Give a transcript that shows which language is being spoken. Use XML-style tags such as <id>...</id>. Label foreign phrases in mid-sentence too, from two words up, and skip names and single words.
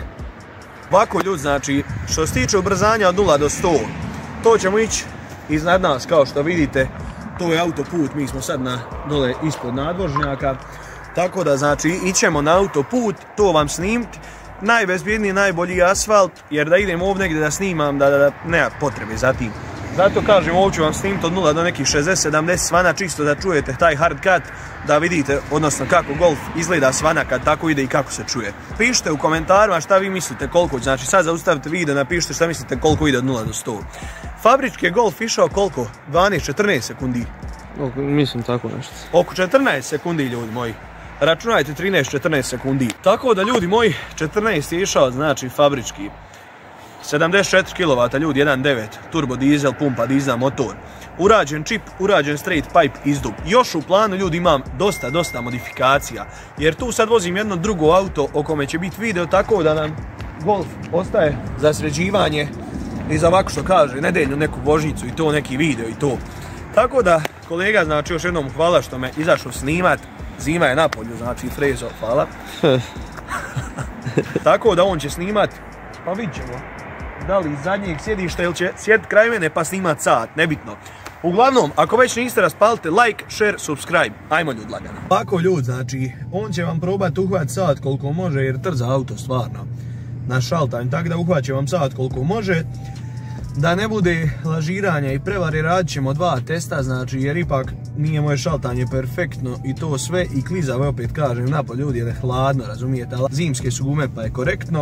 <bs>Ovako ljudi, znači, što se tiče ubrzanja od 0 do 100, to ćemo ići iznad nas, kao što vidite, to je autoput, mi smo sad dole ispod nadvožnjaka, tako da znači ićemo na autoput, to vam snimiti, najbezbjedniji, najbolji asfalt, jer da idem ovdje negdje da snimam, da nema potrebe za tim. Zato kažem, ovdje ću vam snimiti od 0 do nekih 60-70 svana, čisto da čujete taj</bs> <en>hard cut,</en> <bs>da vidite, odnosno kako Golf izgleda svana kad tako ide i kako se čuje. Pišite u komentarima šta vi mislite koliko, znači sad zaustavite video, napišite šta mislite koliko ide od 0 do 100. Fabrički je Golf išao koliko? 12-14 sekundi. Mislim tako nešto. Oko 14 sekundi ljudi moji. Računajte 13-14 sekundi. Tako da ljudi moji, 14 je išao, znači fabrički. 74 kW, ljudi, 1.9, turbo dizel, pumpa dizel, motor. Urađen čip, urađen</bs> <en>straight pipe</en> <bs>izdub. Još u planu ljudi imam dosta modifikacija. Jer tu sad vozim jedno drugo auto o kome će biti video, tako da nam Golf ostaje za sređivanje i za ovako što kaže, nedeljnu neku vožnicu i to, neki video i to. Tako da, kolega, znači još jednom hvala što me izašao snimat. Zima je na polju, znači Frezo, hvala. Tako da on će snimat, pa vidit ćemo. Da li iz zadnjeg sjedišta ili će sjediti kraj mene pa snimat sat, nebitno. Uglavnom, ako već niste, raspalite</bs> <en>like, share, subscribe.</en> <bs>Ajmo ljudi lagano. Ovako ljudi, znači, on će vam probati uhvat sat koliko može jer trza auto stvarno na šaltanj, tako da uhvaće vam sat koliko može. Da ne bude lažiranja i prevare, radit ćemo 2 testa, znači jer ipak nije moje šaltanje perfektno i to sve i klizavo je, opet kažem, napolje ljudi jer je hladno, razumijete, ali zimske su gume pa je korektno.</bs>